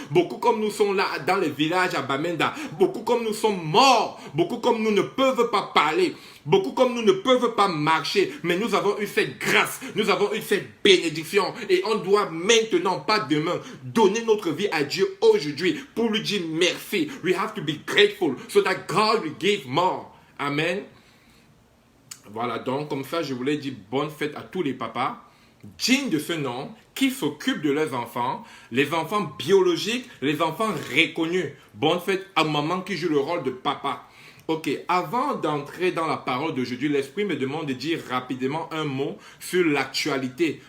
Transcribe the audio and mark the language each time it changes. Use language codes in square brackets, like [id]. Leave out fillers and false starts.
[fr] Beaucoup comme nous sont là dans les villages à Bamenda. Beaucoup comme nous sont morts. Beaucoup comme nous ne peuvent pas parler. Beaucoup comme nous ne peuvent pas marcher. Mais nous avons eu cette grâce. Nous avons eu cette bénédiction. Et on doit maintenant, pas demain, donner notre vie à Dieu aujourd'hui pour lui dire merci. [en] We have to be grateful so that God will give more. Amen. [fr] Voilà, donc comme ça, je voulais dire bonne fête à tous les papas dignes de ce nom qui s'occupent de leurs enfants, les enfants biologiques, les enfants reconnus. Bonne fête à maman qui joue le rôle de papa. Ok, avant d'entrer dans la parole d'aujourd'hui, l'Esprit me demande de dire rapidement un mot sur l'actualité.